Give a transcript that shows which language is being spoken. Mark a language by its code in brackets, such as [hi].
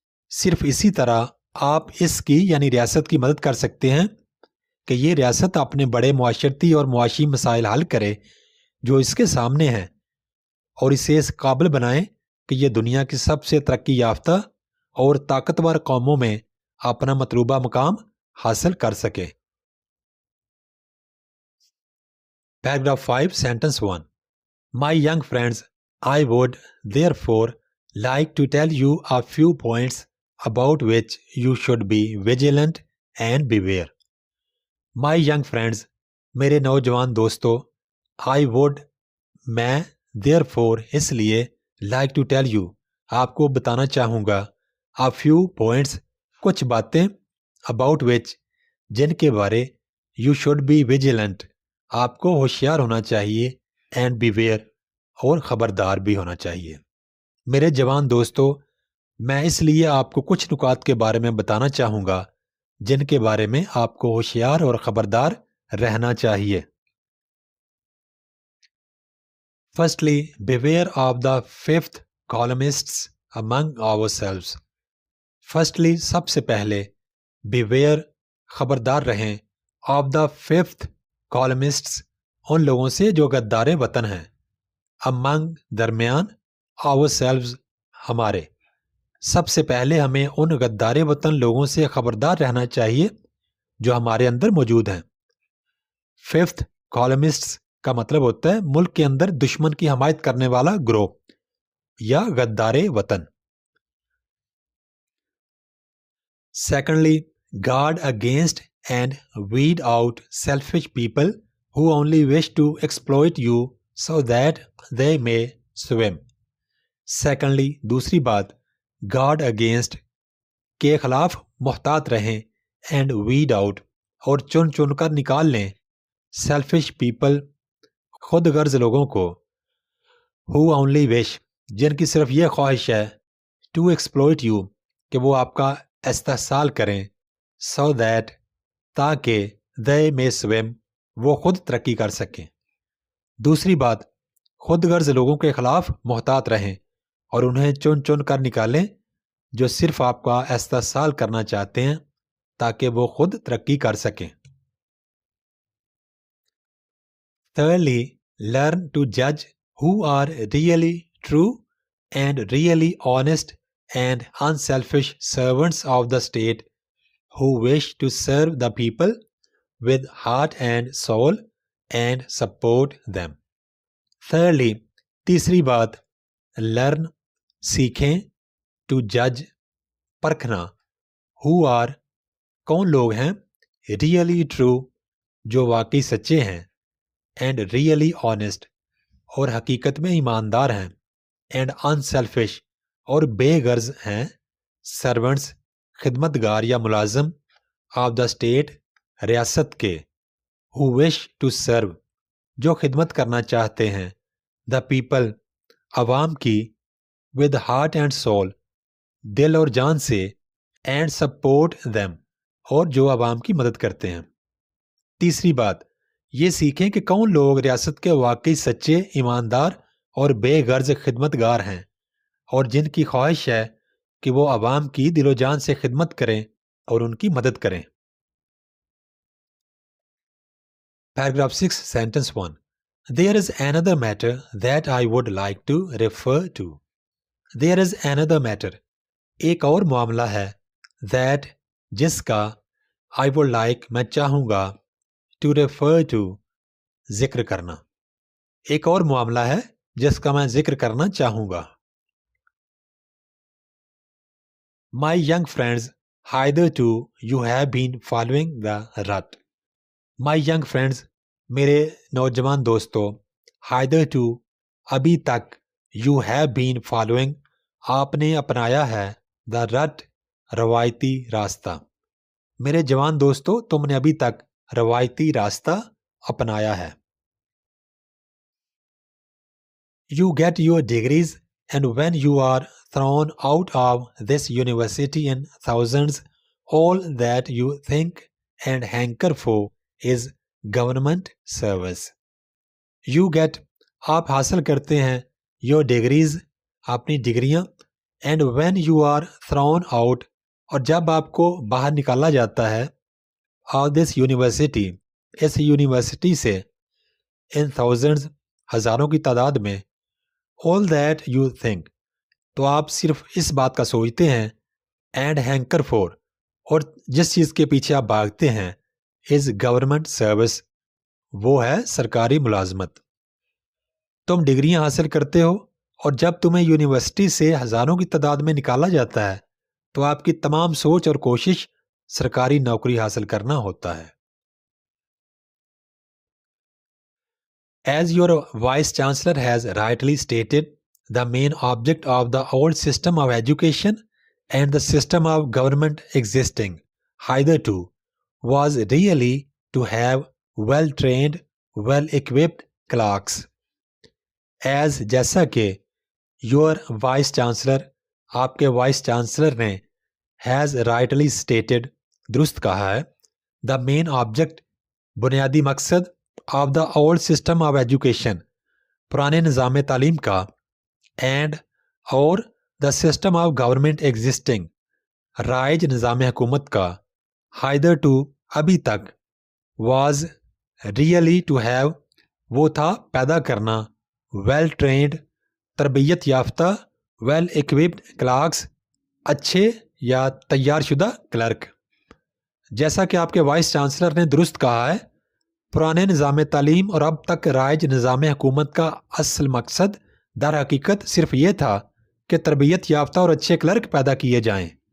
[ur] صرف اسی طرح آپ اس کی یعنی ریاست کی مدد کر سکتے ہیں کہ یہ ریاست اپنے بڑے معاشرتی اور معاشی مسائل حل کرے جو اس کے سامنے ہیں اور اسے اس قابل بنائیں کہ یہ دنیا کی سب سے ترقی یافتہ اور طاقتور قوموں میں اپنا مطلوبہ مقام حاصل کر سکے. [en] Paragraph 5, Sentence 1. My young friends, I would therefore like to tell you a few points about which you should be vigilant and beware. My young friends, [ur] میرے نوجوان دوستو, [en] I would, [ur] میں, [en] therefore, [ur] اس لیے, [en] like to tell you, [ur] آپ کو بتانا چاہوں گا, [en] a few points, [ur] کچھ باتیں, [en] about which, [ur] جن کے بارے, [en] you should be vigilant, [ur] آپ کو ہوشیار ہونا چاہیے, [en] and beware, [ur] اور خبردار بھی ہونا چاہیے. میرے جوان دوستو, میں اس لیے آپ کو کچھ نکات کے بارے میں بتانا چاہوں گا جن کے بارے میں آپ کو ہوشیار اور خبردار رہنا چاہیے. [en] Firstly, beware of the fifth columnists among ourselves. Firstly, [ur] سب سے پہلے, [en] beware, [ur] خبردار رہیں, [en] of the fifth columnists, [ur] ان لوگوں سے جو غدار وطن ہیں, [en] among, [ur] درمیان, [en] ourselves, [ur] ہمارے. سب سے پہلے ہمیں ان غدار وطن لوگوں سے خبردار رہنا چاہیے جو ہمارے اندر موجود ہیں. ففتھ کالمسٹس کا مطلب ہوتا ہے ملک کے اندر دشمن کی حمایت کرنے والا گروہ یا غدار وطن. [en] Secondly, guard against and weed out selfish people who only wish to exploit you so that they may swim. Secondly, [ur] دوسری بات, [en] guard against [ur] کے خلاف محتاط رہیں, [en] and weed out, [ur] اور چن چن کر نکال لیں, [en] selfish people, [ur] خود غرض لوگوں کو, [en] who only wish, [ur] جن کی صرف یہ خواہش ہے, [en] to exploit you, [ur] کہ وہ آپ کا استحصال کریں, [en] so that, [ur] تاکہ, [en] they may swim, [ur] وہ خود ترقی کر سکیں. دوسری بات, خود غرض لوگوں کے خلاف محتاط رہیں اور انہیں چن چن کر نکالیں جو صرف آپ کا استحصال کرنا چاہتے ہیں تاکہ وہ خود ترقی کر سکیں. [en] Thirdly, learn to judge who are really true and really honest and unselfish servants of the state who wish to serve the people with heart and soul and support them. Thirdly, [ur] تیسری بات, [en] learn, [ur] سیکھیں, [en] to judge, [ur] پرکھنا, [en] who are, [ur] کون لوگ ہیں, [en] really true, [ur] جو واقعی سچے ہیں, [en] and really honest, [ur] اور حقیقت میں ایماندار ہیں, [en] and unselfish, [ur] اور بے غرض ہیں, [en] servants, [ur] خدمتگار یا ملازم, [en] of the state, [ur] ریاست کے, [en] who wish to serve, [ur] جو خدمت کرنا چاہتے ہیں, [en] the people, [ur] عوام کی, [en] with heart and soul, [ur] دل اور جان سے, [en] and support them, [ur] اور جو عوام کی مدد کرتے ہیں. تیسری بات, یہ سیکھیں کہ کون لوگ ریاست کے واقعی سچے, ایماندار اور بے غرض خدمتگار ہیں اور جن کی خواہش ہے کہ وہ عوام کی دل و جان سے خدمت کریں اور ان کی مدد کریں. [en] Paragraph 6, Sentence 1. There is another matter that I would like to refer to. There is another matter. [ur] ایک اور معاملہ ہے. [en] That [ur] جس کا [en] I would like [ur] میں چاہوں گا [en] to refer to [ur] ذکر کرنا. ایک اور معاملہ ہے جس کا میں ذکر کرنا چاہوں گا. [en] My young friends, hitherto you have been following the rut. My young friends, [ur] میرے نوجوان دوستو, [en] hitherto [ur] ابھی تک, [en] you have been following [ur] آپ نے اپنایا ہے, [en] the rut [ur] روایتی راستہ. میرے جوان دوستو, تم نے ابھی تک روایتی راستہ اپنایا ہے. [en] You get your degrees, and when you are thrown out of this university in thousands, all that you think and hanker for is government service. You get [ur] آپ حاصل کرتے ہیں [en] your degrees [ur] اپنی ڈگریاں, [en] and when you are thrown out [ur] اور جب آپ کو باہر نکالا جاتا ہے [en] of this university [ur] اس university سے, [en] in thousands [ur] ہزاروں کی تعداد میں, [en] all that you think [ur] تو آپ صرف اس بات کا سوچتے ہیں, [en] and hanker for [ur] اور جس چیز کے پیچھے آپ بھاگتے ہیں, [en] is government service [ur] وہ ہے سرکاری ملازمت. تم ڈگریاں حاصل کرتے ہو اور جب تمہیں یونیورسٹی سے ہزاروں کی تعداد میں نکالا جاتا ہے تو آپ کی تمام سوچ اور کوشش سرکاری نوکری حاصل کرنا ہوتا ہے. [en] As your Vice Chancellor has rightly stated, the main object of the old system of education and the system of government existing hitherto was really to have well-trained, well-equipped clerks. As [ur] جیسا کہ [en] your Vice Chancellor [ur] آپ کے Vice Chancellor نے [en] has rightly stated [ur] درست کہا ہے, [en] the main object [ur] بنیادی مقصد [en] of the old system of education [ur] پرانے نظام تعلیم کا, [en] and [ur] اور [en] the system of government existing [ur] رائج نظام حکومت کا, [en] hitherto [ur] ابھی تک, [en] was really to have [ur] وہ تھا پیدا کرنا, [en] well trained [ur] تربیت یافتہ, [en] well equipped clerks [ur] اچھے یا تیار شدہ کلرک. جیسا کہ آپ کے وائس چانسلر نے درست کہا ہے, پرانے نظام تعلیم اور اب تک رائج نظام حکومت کا اصل مقصد در حقیقت صرف یہ تھا کہ تربیت یافتہ اور اچھے کلرک پیدا کیے جائیں.